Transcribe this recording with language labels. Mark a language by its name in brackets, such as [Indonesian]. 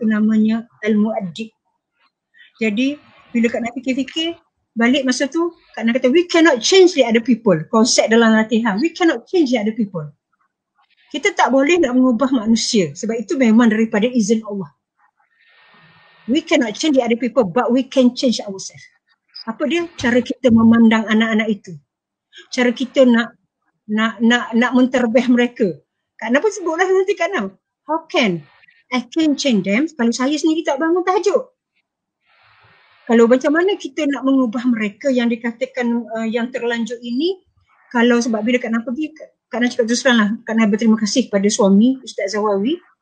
[Malay] Itu namanya al-muaddib. Jadi bila Kak nak fikir-fikir balik masa tu, Kak nak kata [English] we cannot change the other people. [Malay] Konsep dalam latihan, [English] we cannot change the other people. [Malay] Kita tak boleh nak mengubah manusia sebab itu memang daripada izin Allah. [English] We cannot change the other people but we can change ourselves. [Malay] Apa dia? Cara kita memandang anak-anak itu. Cara kita nak menterbih mereka. Kenapa sebutlah nanti Kak Nam? [English] How can I can change them [Malay] kalau saya sendiri tak bangun tahajud? Kalau macam mana kita nak mengubah mereka yang dikatakan yang terlanjur ini, kalau sebab bila Kak Nam pergi, Kak Nam cakap terus terang lah, Kak Nam berterima kasih kepada suami Ustaz Zawawi.